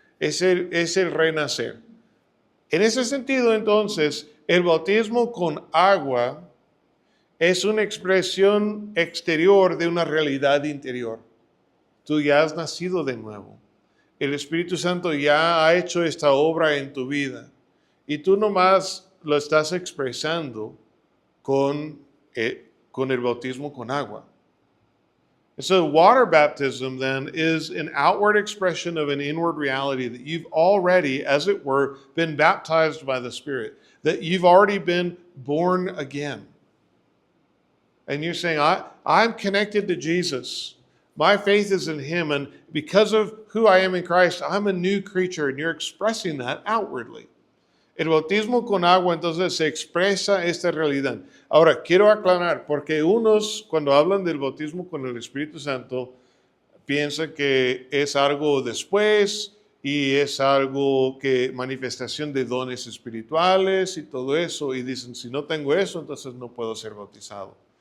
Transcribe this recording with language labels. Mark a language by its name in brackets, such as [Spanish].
[Spanish] Es el renacer. En ese sentido, entonces, el bautismo con agua es una expresión exterior de una realidad interior. Tú ya has nacido de nuevo. El Espíritu Santo ya ha hecho esta obra en tu vida. Y tú nomás lo estás expresando con el bautismo con agua. [English] So water baptism then is an outward expression of an inward reality that you've already, as it were, been baptized by the Spirit, that you've already been born again. And you're saying, I'm connected to Jesus. My faith is in Him, and because of who I am in Christ, I'm a new creature, and you're expressing that outwardly. [Spanish] El bautismo con agua entonces se expresa esta realidad. Ahora, quiero aclarar, porque unos cuando hablan del bautismo con el Espíritu Santo piensan que es algo después y es algo que manifestación de dones espirituales y todo eso, y dicen, si no tengo eso, entonces no puedo ser bautizado.